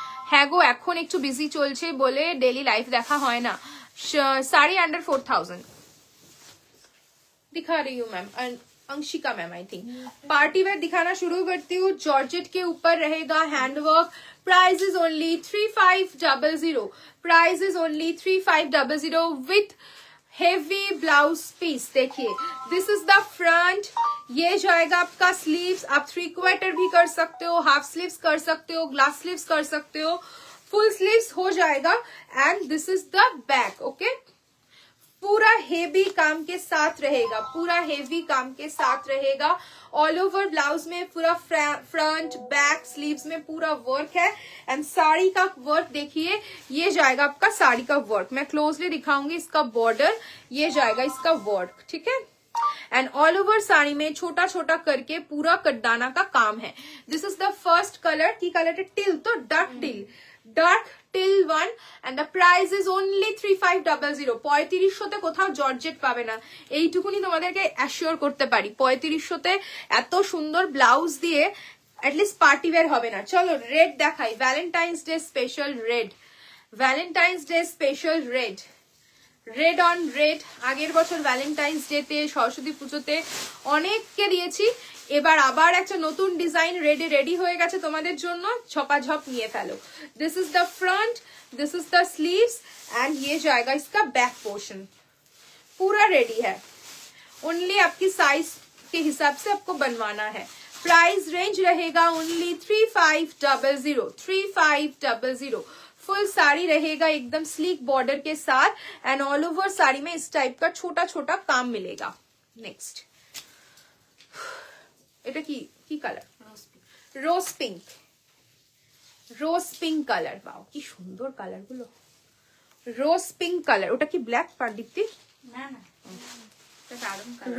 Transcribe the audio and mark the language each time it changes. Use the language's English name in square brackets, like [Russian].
[Bangla] হ্যাঁ গো এখন একটু বিজি চলছে বলে ডেলি লাইফ দেখা হয় না। [Hindi] साड़ी अंडर 4000 दिखा रही हूँ ma'am, Anshika ma'am I think. Party wear दिखाना शुरू करती हूँ। जॉर्जेट के ऊपर रहेगा handwork. Price is only 3500। Price is only 3500 with heavy blouse piece. देखिए [English] this is the front, [Hindi] ये जाएगा आपका स्लीव्स। आप 3/4 भी कर सकते हो, हाफ स्लीव्स कर सकते हो, ग्लास स्लीव्स कर सकते हो, फुल स्लीव्स हो जाएगा। [English] And this is the back. [Hindi] Okay, पूरा हेवी काम के साथ रहेगा, पूरा हेवी काम के साथ रहेगा। ऑल ओवर ब्लाउज में पूरा फ्रंट बैक स्लीव्स में पूरा वर्क है। एंड साड़ी का वर्क देखिए, ये जाएगा आपका साड़ी का वर्क। मैं क्लोजली दिखाऊंगी इसका बॉर्डर, ये जाएगा इसका वर्क, ठीक है। एंड ऑल ओवर साड़ी में छोटा छोटा करके पूरा कटदाना का काम है। [English] This is the first colour. की colour है teal, तो dark teal, dark teal 1 and the price is only 3500। [Bangla] 3500তে কোথাও জর্জেট পাবে না, এইটুকুনি তোমাদেরকে অ্যাসিওর করতে পারি। 3500তে এত সুন্দর ব্লাউজ দিয়ে অ্যাটলিস্ট পার্টি ওয়্যার হবে না। চলো রেড দেখাই, Valentine's day special red, Valentine's day special red, red on red. আগের বছর ভ্যালেন্টাইন্স ডেতে, সরস্বতী পুজোতে অনেককে দিয়েছি, এবার আবার একটা নতুন ডিজাইন রেডে রেডি হয়ে গেছে তোমাদের জন্য, ঝপাঝপ নিয়ে ফেলো। [English] this is the front, this is the sleeves and [Hindi] ये जाएगा इसका बैक पोर्शन। पूरा रेडी है, ओनली आपकी साइज के हिसाब से आपको बनवाना है। प्राइस रेंज रहेगा ओनली 3500, 3500। फुल साड़ी रहेगा एकदम स्लीक बॉर्डर के साथ एंड ऑल ओवर साड़ी में इस टाइप का छोटा छोटा काम मिलेगा। [Bangla] नेक्स्ट এটা কি কি কালার, রোজ পিঙ্ক, রোজ পিঙ্ক কালার। বাও কি সুন্দর কালার গুলো, রোজ পিঙ্ক কালার। ওটা কি ব্ল্যাক পারদীপ্তি? না না, এটা দারুণ কালার,